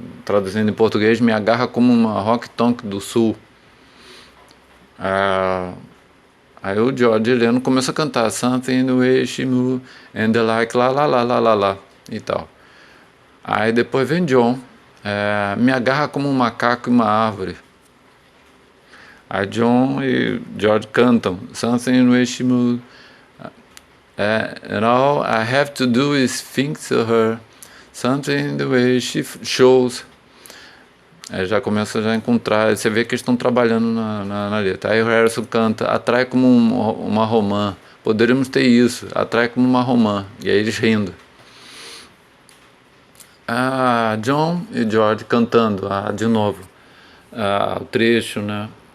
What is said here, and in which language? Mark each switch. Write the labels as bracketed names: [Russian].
[Portuguese] Traduzindo em português, me agarra como uma rock tonk do sul. Aí o George Heleno começa a cantar [English] Something in the way she moved and the like, lá, lá, lá, lá, lá, lá, [Portuguese] e tal. Aí depois vem John, me agarra como um macaco e uma árvore. Aí John e George cantam [English] Something in the way she moved, and all I have to do is think to her, something in the way she shows. [Portuguese] Aí já começa a encontrar, você vê que eles estão trabalhando na letra. Aí o Harrison canta, atrai como uma romã, poderíamos ter isso, atrai como uma romã, e aí eles rindo. John e George cantando de novo o trecho, né?